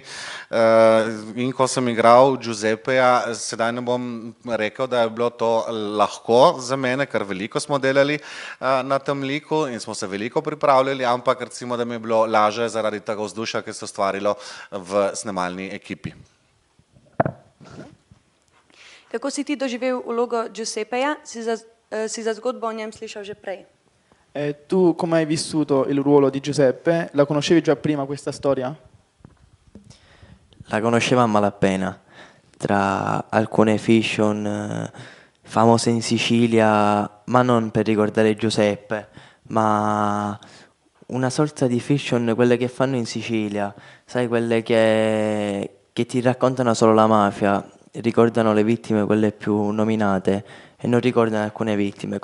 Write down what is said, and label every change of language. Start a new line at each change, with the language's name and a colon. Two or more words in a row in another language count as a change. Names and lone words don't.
Slovenian: In ko sem igral Giuseppeja, sedaj ne bom rekel, da je bilo to lahko za mene, ker veliko smo delali na tem liku in smo se veliko pripravljali, ampak recimo, da mi je bilo lažje zaradi tega vzdušja, ki se je ustvarilo v snemalni ekipi. Kako si ti doživel vlogo Giuseppeja? Si za zgodbo o njem slišal že prej?
Italian: Tu come hai vissuto il ruolo di Giuseppe? La conoscevi già prima questa storia? La conoscevo a malapena, tra alcune fiction famose in Sicilia, ma non per ricordare Giuseppe, ma una sorta di fiction, quelle che fanno in Sicilia, sai, quelle che ti raccontano solo la mafia, ricordano le vittime, quelle più nominate, e non ricordano alcune vittime.